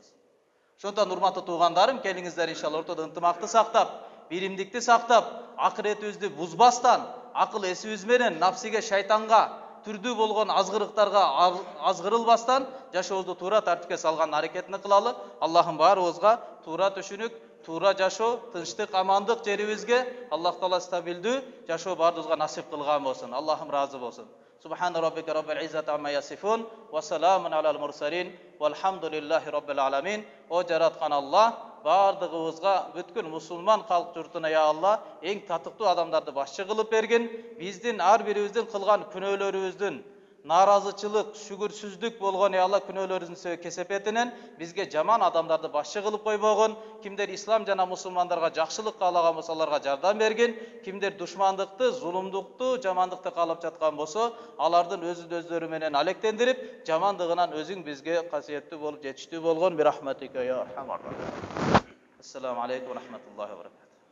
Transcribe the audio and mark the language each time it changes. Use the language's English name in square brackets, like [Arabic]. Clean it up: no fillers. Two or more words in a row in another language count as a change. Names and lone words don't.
[Kyrgyz] Ошондон урматтуу туугандарым, келиңиздер иншалла ортодо ынтымакты сактап, биримдикти сактап, акыретибизди бузбастан, акыл эсибиз менен нафсиге, шайтанга, түрдүү болгон азгырыктарга азгырылбастан жашообузду туура тартипке салган аракетин кылалы. Аллахым баарыбызга туура түшүнүк, туура жашоо, тынчтык, амандык жерибизге Аллах Таала стабилдүү жашоо баарыбызга насип кылган болсун. Аллахым разы болсун. [Arabic] سبحان ربك رب العزة عما يصفون وسلام على المرسلين والحمد لله رب العالمين. [Kyrgyz] О жараткан Аллах бардыгыбызга бүткүл мусулман калк журтуна я Алла эң татыктуу адамдарды башчы кылып берген, биздин ар бирибиздин кылган күнөөлөрүбүздүн наразычылык, шүкүрсүздүк болгон эй Аллах күнөөлөрүбүздүн кесепетинен бизге жаман адамдарды башчы кылып койбогун, кимдер ислам жана мусулмандарга жакшылык каалаган болсо аларга жардам бергин, кимдер душмандыкты, зулумдукту, жамандыкты каалап жаткан болсо, алардын өздөрү менен алектендирип, жамандыгынан өзүң бизге касиеттүү болуп жетиштүү болгон [Arabic] برحمتك يا أرحم الراحمين. السلام عليكم ورحمة الله وبركاته.